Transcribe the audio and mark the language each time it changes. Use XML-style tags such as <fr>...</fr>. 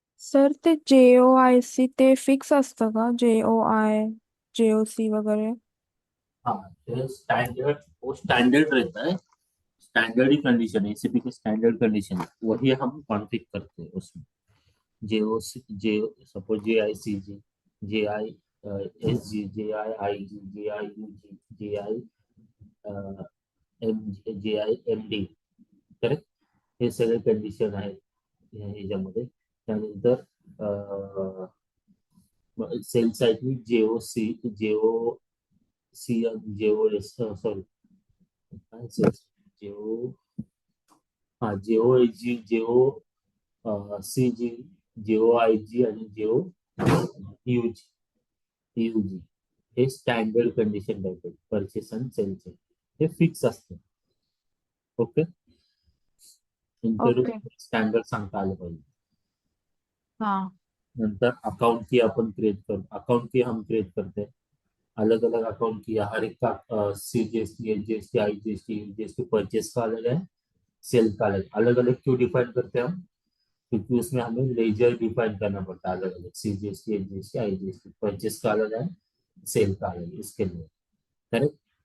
<mr>Sir ते JOIC ते fix असतं का, JOI JOC वगैरे?</mr> <hi>हाँ, तो स्टैंडर्ड, वो स्टैंडर्ड रहता है, स्टैंडर्ड ही कंडीशन है, एसीपी की स्टैंडर्ड कंडीशन है, वही हम कॉन्फ़िग करते हैं उसमें।</hi> <mr>जेओ, जे, सपोज जे आई सी जी, जे आई एस जी, जे आई आई जी, जे आई यू जी, जे आई एम, जे आई एम डी, करेक्ट, हे सगळे कंडिशन आहेत ह्याच्यामध्ये. त्यानंतर sale साईटनी JO C, JO C, JO S, sorry, काय सेल्स, जेओ, हा JO H G, JO C G, JO I जी आणि जेओ यू जी, यू जी, हे स्टँडर्ड कंडिशन टाईप आहे परचेस आणि सेलचे, हे फिक्स असते. Okay, okay. इंटरव्ह्यू स्टँडर्ड सांगता आलं पाहिजे. हाँ.</mr> <hi>नंतर अकाउंट की अपन क्रिएट कर, अकाउंट की हम क्रिएट करते हैं, अलग अलग अकाउंट किया, हर एक का सी G S T, H G S T, I G S T, you G S T, purchase का अलग है, सेल का अलग, अलग अलग क्यों डिफाइन करते हैं हम, क्योंकि उसमें हमें लेजर डिफाइन करना पड़ता है अलग अलग, सी G S T, H G S T, आई जी एस टी, परचेस का अलग है, सेल का अलग है, इसके लिए, करेक्ट।</hi>